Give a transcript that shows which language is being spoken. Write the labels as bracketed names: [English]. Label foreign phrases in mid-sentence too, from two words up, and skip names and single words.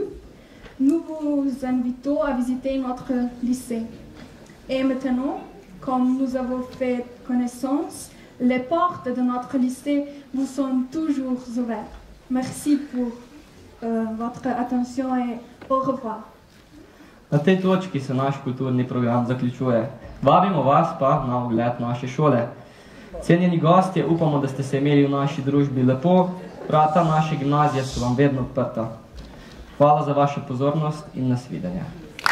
[French] Nous vous invitons à visiter notre lycée. Et maintenant, comme nous avons fait connaissance, les portes de notre lycée vous sont toujours ouvertes. Merci pour votre attention et au revoir. [Slovenian] Na tej točki se naš kulturni program zaključuje. Vabimo vas pa na ogled naše šole. Cenjeni gostje, upamo, da ste se imeli v naši družbi lepo. Vrata naše gimnazije so vam vedno odprta. Hvala za vašo pozornost in nasvidenje.